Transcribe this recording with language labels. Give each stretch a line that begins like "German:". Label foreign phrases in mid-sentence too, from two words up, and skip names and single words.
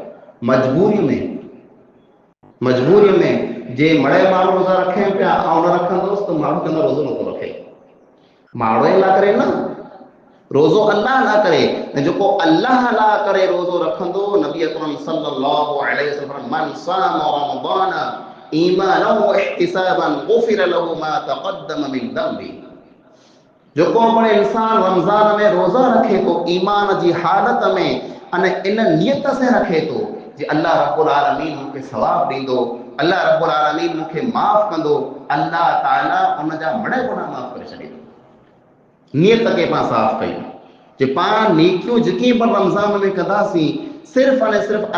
Sindhi: मजबूरीअ में जे मड़े माण्हू रोज़ा रखे पिया ऐं न रखंदुसि त माण्हू कंदा रोज़ो नथो रखे माण्हू लाइ करे न रोज़ो अल्लाह ला करे न जेको अल्लाह ला करे रोज़ो रखंदो नबी अकरम
Arabic: صلى الله عليه وسلم من صام رمضان إيمانا واحتسابا غفر له ما تقدم من ذنبه
Sindhi: जेको पण इंसान रमज़ान में रोज़ा रखे थो ईमान जी हालत में अने इन नियत से रखे थो जे
Arabic: الله رب العالمين
Sindhi: मूंखे सवाब ॾींदो
Arabic: الله رب العالمين
Sindhi: मूंखे माफ़ कंदो अल्लाह ताला उन जा मड़े गुनाह माफ़ करे छॾींदो नियत के पाण साफ़ कयूं जे पाण नेकियूं जेकी पण रमज़ान में कंदासीं सिर्फ़ अने सिर्फ़